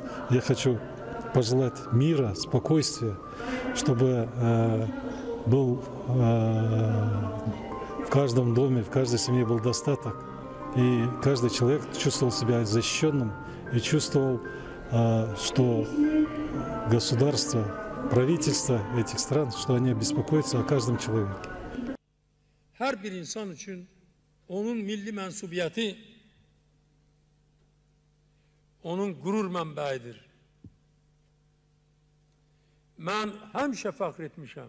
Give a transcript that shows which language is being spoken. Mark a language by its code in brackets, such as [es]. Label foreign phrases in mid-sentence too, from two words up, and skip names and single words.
[ru] Я хочу пожелать мира, спокойствия, чтобы был в каждом доме, в каждой семье был достаток. И каждый человек чувствовал себя защищенным и чувствовал, что государство, правительство этих стран, что они беспокоятся о каждом человеке. [az] Her bir insan için onun milli mensubiyeti onun gurur mənbəyidir. Mən həmişə fəxr etmişəm.